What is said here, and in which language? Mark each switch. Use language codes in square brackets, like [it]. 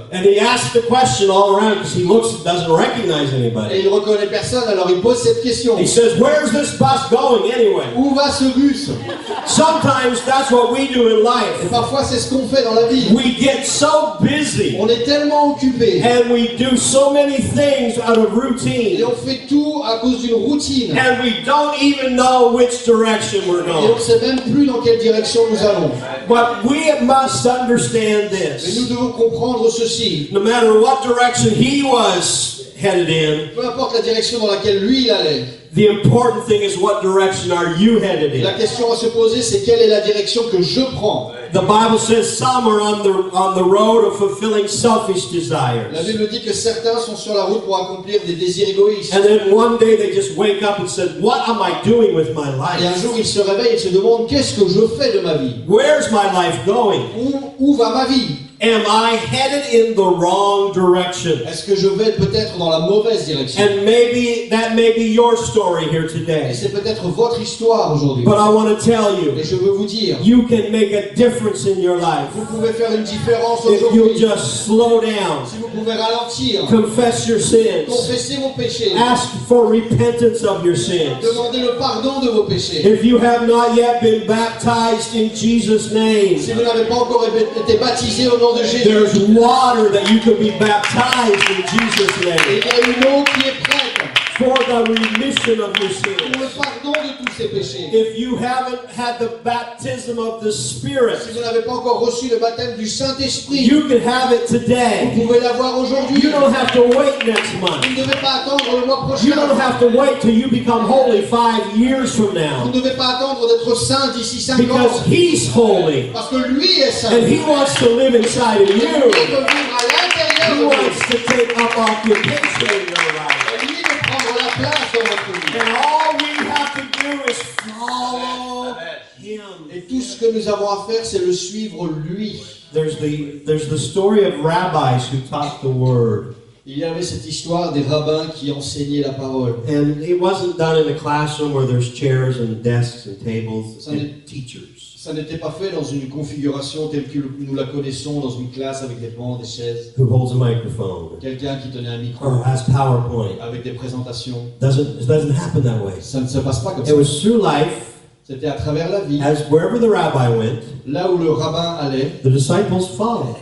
[en] And he asks the question all around because he doesn't recognize [fr] Et [en] anybody. [fr] il reconnaît personne. Alors il pose cette question. [en] He says, "Where's this bus going anyway?" [fr] Où va ce bus? [en] Sometimes that's what we do in [fr] Et [en] life. [fr] parfois, c'est ce qu'on fait dans la vie. [en] We get so busy [fr] On est tellement occupé. [en] and we do so many things out of [fr] Et [en] routine [fr] on fait tout à cause d'une routine. [en] and we don't even know which direction we're [fr] Et on ne [en] going. [fr] sait même plus dans quelle direction nous allons. [en] But we must understand [fr] Mais nous [en] this. [fr] devons comprendre ceci. [en] No matter what direction he was headed in, [fr] Peu importe la direction dans laquelle lui il allait. [en] the important thing is what direction are you headed [fr] La [en] in? [fr] question à se poser, c'est quelle est la direction que je prends. [en] The Bible says some are on the road of fulfilling selfish [fr] La [en] desires. [fr] Bible dit que certains sont sur la route pour accomplir des désirs égoïstes. [en] And then one day they just wake up and said, "What am I doing with my [fr] Et un [en] life? [fr] jour, ils se réveillent et se demandent qu'est-ce que je fais de ma vie? [en] Where's my life going? [fr] Où va ma vie? [en] Am I headed in the wrong direction?" [fr] Est-ce que je vais peut-être dans la mauvaise direction? [en] And maybe that may be your story here [fr] Et [en] today. [fr] c'est peut-être votre histoire aujourd'hui. [en] But I want to tell [fr] Et [en] you, [fr] je veux vous dire, [en] you can make a difference in your life [fr] vous pouvez faire une différence [en] if you [fr] aujourd'hui. [en] just slow down, [fr] Si vous pouvez ralentir, [en] confess your sins, [fr] confesser vos péchés, [en] ask for repentance of your sins. [fr] demandez le pardon de vos péchés. [en] If you have not yet been baptized in Jesus' name, [fr] Si vous n'avez pas encore été baptisé au nom de Jésus, [en] there's water that you can be baptized in Jesus' [fr] et [en] name [fr] il y a une eau qui est prête [en] for the remission of your sins. [fr] le pardon de tous ces péchés. [en] If you haven't had the baptism of the [fr] Si [en] Spirit, [fr] vous n'avez pas encore reçu le baptême du Saint-Esprit, [en] you can have it [fr] vous [en] today. [fr] pouvez l'avoir aujourd'hui. [en] You don't have to wait next month. [fr] Vous ne devez pas attendre le mois [en] You don't [fr] prochain. [en] have to wait till you become holy 5 years from [fr] Vous [en] now. [fr] ne devez pas attendre d'être saint d'ici 5 ans. [en] Because He's holy. [fr] Parce que lui est saint. [en] And He wants to live inside of [fr] Et lui [en] you. [fr] veut vivre à l'intérieur [en] He [fr] de vous. [en] wants to take up occupation in your life. [fr] Et lui de prendre la place dans votre vie. [en] And all we have to do is follow Him. [fr] Et tout ce que nous avons à faire, c'est le suivre lui. [en] There's the story of rabbis who taught the Word. [fr] Il y avait cette histoire des rabbins qui enseignaient la parole. [en] And it wasn't done in a classroom where there's chairs and desks and tables Sunday. and teachers. [fr] Ça n'était pas fait dans une configuration telle que nous la connaissons, dans une classe avec des bancs, des chaises. [en] Who holds a microphone [fr] Quelqu'un qui tenait un micro [en] or has PowerPoint. [fr] avec des présentations. [en] It doesn't happen that way. [fr] Ça ne se passe pas comme [en] It [fr] ça. [en] was through life, [fr] C'était à travers la vie. [en] as wherever the rabbi went, [fr] Là où le rabbin allait, [en] the disciples followed.